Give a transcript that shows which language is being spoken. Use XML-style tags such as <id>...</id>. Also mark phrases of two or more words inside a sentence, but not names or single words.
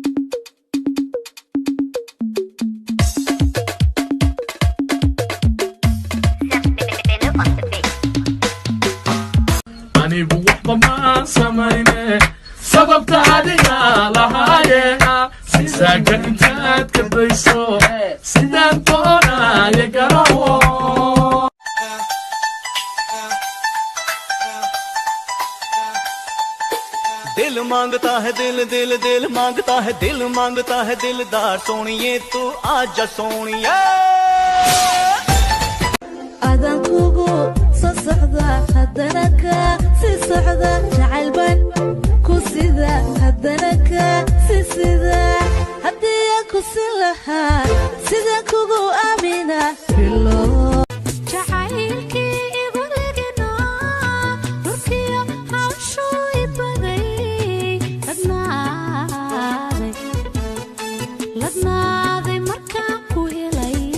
<so>anigu waxba ma samayne sababta adiga lahaayena sisaaka intaad ka dayso sidaan doonaya garawo</so> <hi>दिल मांगता है दिल दिल दिल मांगता है दिल मांगता है दिलदार सोनिए तू आजा सोनिए</hi> <so>adan kugu soo socda haddana ka sii socda jacaylban ku sida haddana ka sii sida haddii aan ku siin lahaa sidaan kugu aamina bilo jacaylkii igu legino dhulkiyo hawshuu i baday ladnaaday markaan ku helay</so>